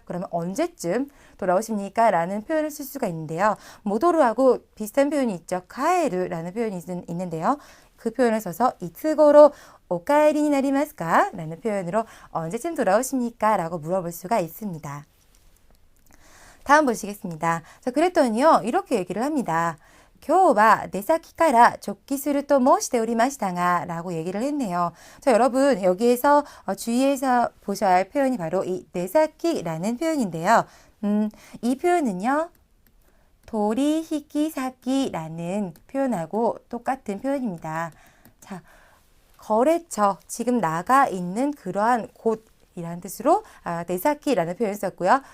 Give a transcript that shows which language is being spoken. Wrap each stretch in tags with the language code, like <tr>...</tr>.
<ko>그러면 언제쯤 돌아오십니까? 라는 표현을 쓸 수가 있는데요. 모도르하고 비슷한 표현이 있죠. 카에르라는 표현이 있는데요. 그 표현을 써서 이츠고로 오카에리니 나리마스까? 라는 표현으로 언제쯤 돌아오십니까? 라고 물어볼 수가 있습니다. 다음 보시겠습니다. 자, 그랬더니요. 이렇게 얘기를 합니다.</ko> <ja>今日は出先から直帰すると申しておりましたが</ja> <ko>라고 얘기를 했네요. 자, 여러분 여기에서 주의해서 보셔야 할 표현이 바로 이 내사키라는 표현인데요. 이 표현은요. 도리히키사키라는 표현하고 똑같은 표현입니다. 자, 거래처, 지금 나가 있는 그러한 곳이라는 뜻으로 네사키라는 표현을 썼고요.</ko>